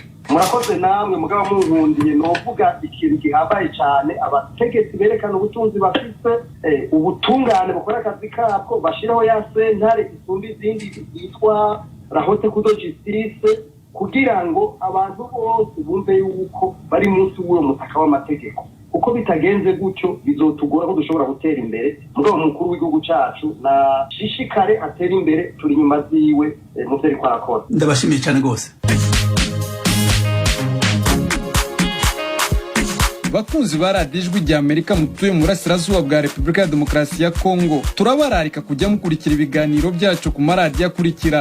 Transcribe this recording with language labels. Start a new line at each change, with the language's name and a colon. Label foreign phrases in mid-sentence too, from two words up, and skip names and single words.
Rundi: Murakoze namwe mugabo munkundiye novuga ikintu gihambaye cyane abategetsi berekana ubutunzi bafise ubutungane bukora akazi kabwo bashiraho ya sentare isumba izindi yitwa
French: la haute cour de justice
Rundi: kugira ngo abantu bose bumve yuko bari munsi w'uwo mutaka w'amategeko. Uko bitagenze gutyo bizotugora ko dushobora gutera imbere. Mugabo mukuru w'igihugu cacu na shishikare atera imbere turi nyuma ziwe mu byo ariko arakora. Ndabashimiye cyane rwose.
Kinyarwanda: Bakunzi ba radiyo Ijwi ry'Amerika mutuye mu burasirazuba bwa Repubulika ya Demokarasi ya Kongo, turabararika kujya mukurikira ibiganiro byacu ku maradiyo akurikira: